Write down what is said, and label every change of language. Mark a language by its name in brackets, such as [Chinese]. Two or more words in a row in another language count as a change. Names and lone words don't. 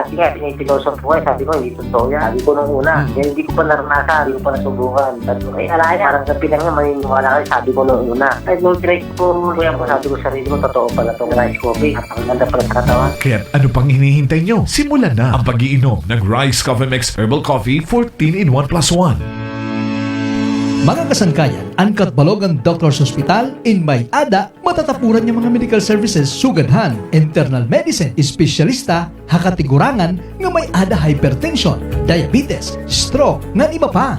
[Filipino] Kasi nga, pinitiloso po sabi ko, hindi totoo yan. Sabi ko nung una, yan hindi ko pa naranasan, hindi ko pa nasubukan. Sabi ko, alaya, parang sabi lang nga, maniniwala kayo, sabi ko nung una. Ay, nung try po, kuya po, sabi ko sa sarili mo, totoo pala itong [English] rice coffee. [Filipino] Napakaganda pala sa katawan. Kaya't ano pang hinihintay nyo? Simulan na ang pag-iinom ng Rice Coffee Mix Herbal Coffee 14-in-1+1. [Waray] Mga kasangkayan, angkat Balogan Doctors Hospital in May Ada, matatapuran niya mga [English] medical services [Waray] sugadhan, [English] internal medicine, [Waray] espesyalista, hakatigurangan nga may ada hypertension, diabetes, stroke, nga iba pa.